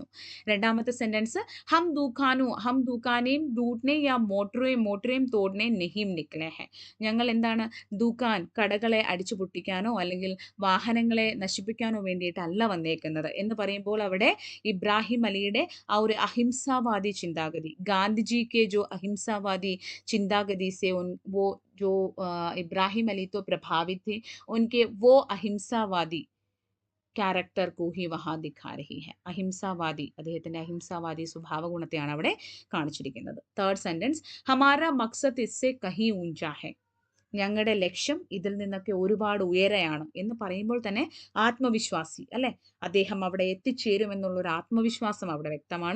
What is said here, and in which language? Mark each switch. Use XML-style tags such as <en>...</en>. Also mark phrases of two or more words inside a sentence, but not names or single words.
<ml>രണ്ടാമത്തെ സെന്റൻസ്,</ml> <hi>हम दुकानें तोड़ने या मोटरें तोड़ने नहीं निकले हैं,</hi> <ml>ഞങ്ങൾ എന്താണ് ദുക്കാൻ, കടകളെ അടിച്ചു പൊട്ടിക്കാനോ അല്ലെങ്കിൽ വാഹനങ്ങളെ നശിപ്പിക്കാനോ വേണ്ടിയിട്ടല്ല വന്നേക്കുന്നത് എന്ന് പറയുമ്പോൾ അവിടെ ഇബ്രാഹിം അലിയുടെ ആ ഒരു അഹിംസാവാദി ചിന്താഗതി,</ml> <hi>गांधीजी के जो अहिंसावादी चिंतागति से वो जो इब्राहिम अली तो प्रभावित थे, उनके वो अहिंसावादी ക്യാരക്ടർ को ही वहाँ दिखा रही है.</hi> <ml>അഹിംസാവാദി, അദ്ദേഹത്തിന്റെ അഹിംസാവാദി സ്വഭാവ ഗുണത്തെയാണ് അവിടെ കാണിച്ചിരിക്കുന്നത്.</ml> <en>third sentence,</en> <hi>हमारा मकसद इससे कहीं ऊँचा है,</hi> <ml>ഞങ്ങളുടെ ലക്ഷ്യം ഇതിൽ നിന്നൊക്കെ ഒരുപാട് ഉയരെയാണ് എന്ന് പറയുമ്പോൾ തന്നെ ആത്മവിശ്വാസി അല്ലെ, അദ്ദേഹം അവിടെ എത്തിച്ചേരുമെന്നുള്ള ഒരു ആത്മവിശ്വാസം അവിടെ വ്യക്തമാണ്.</ml>